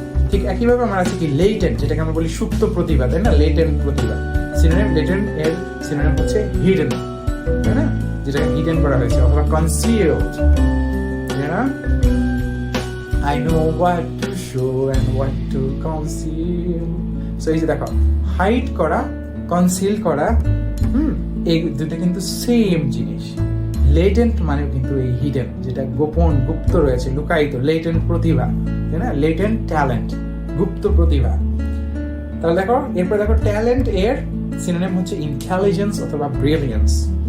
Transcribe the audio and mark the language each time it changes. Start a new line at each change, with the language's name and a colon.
Bangla: ঠিক একইভাবে আমরা আছে কি লেটেন্ট, যেটাকে আমরা বলি সুপ্ত প্রতিভা, তাই না? লেটেন্ট প্রতিভা সিনোনিম, লেটেন্ট এর সিনোনিম হচ্ছে হিডেন, তাই না? যেটাকে হিডেন করা হয়েছে, অথবা কনসিলড।
English: I know what to show and what to conceal.
Bangla: So এই যে দেখো হাইড করা, কনসিল করা, এই দুটো কিন্তু সেম জিনিস। লেটেন্ট মানে কিন্তু এই হিডেন, যেটা গোপন, গুপ্ত রয়েছে, লুকায়িত, লেটেন্ট প্রতিভা, তাই না? লেটেন্ট ট্যালেন্ট, গুপ্ত প্রতিভা। তাহলে দেখো এরপর দেখো ট্যালেন্ট এর সিনোনিম হচ্ছে ইন্টেলিজেন্স অথবা ব্রিলিয়েন্স।